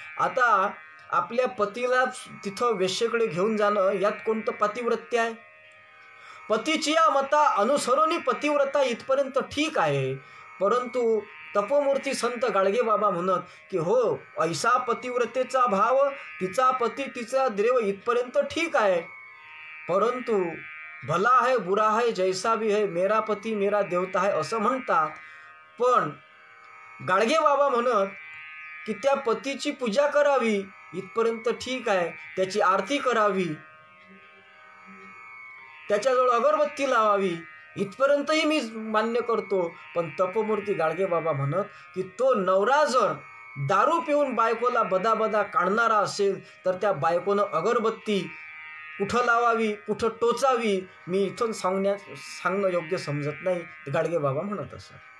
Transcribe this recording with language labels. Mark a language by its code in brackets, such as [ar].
[mr] आता आपल्या पतीला तिथं वेश्येकडे घेऊन जाणं यात कोणतं पतिव्रत्य आहे. पतीची या मता अनुसरून पतिव्रता इथपर्यंत ठीक आहे. परंतु तपोमूर्ती संत गाडगे बाबा म्हणत की हो, ऐसा पतिव्रतेचा भाव, तिचा पती तिचा देव, इथपर्यंत ठीक आहे. [hi] परंतु भला है बुरा है जैसा भी है, मेरा पती मेरा देवता है [mr] असं म्हणतात. पण गाडगे बाबा म्हणत की त्या पतीची पूजा करावी, इथपर्यंत ठीक आहे, त्याची आरती करावी, त्याच्याजवळ अगरबत्ती लावावी, इथपर्यंतही मी मान्य करतो. पण तपोमूर्ती गाडगे बाबा म्हणत की तो नवरा जर दारू पिऊन बायकोला बदाबदा काढणारा असेल तर त्या बायकोनं अगरबत्ती कुठं लावावी, कुठं टोचावी, मी इथून सांगणं योग्य समजत नाही, गाडगे बाबा म्हणत असत.